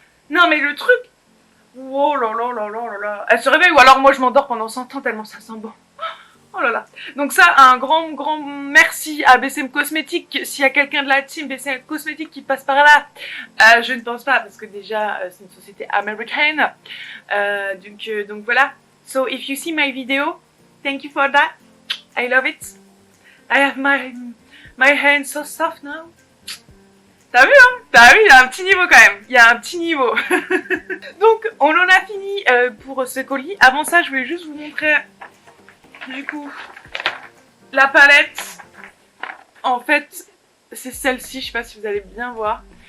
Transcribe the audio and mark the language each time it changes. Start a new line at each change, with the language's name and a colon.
French: Non mais le truc, oh là là là là là là, elle se réveille ou alors moi je m'endors pendant 100 ans tellement ça sent bon. Oh là là. Donc ça, un grand merci à BCM Cosmétiques. S'il y a quelqu'un de la team BCM Cosmétiques qui passe par là, je ne pense pas parce que déjà c'est une société américaine. Donc voilà.
English: So if you see my video, thank you for that. I love it. I have my hands so soft now.
French: T'as vu, hein? T'as vu, il y a un petit niveau quand même. Il y a un petit niveau. Donc on en a fini pour ce colis. Avant ça, je voulais juste vous montrer du coup la palette. En fait, c'est celle-ci. Je sais pas si vous allez bien voir.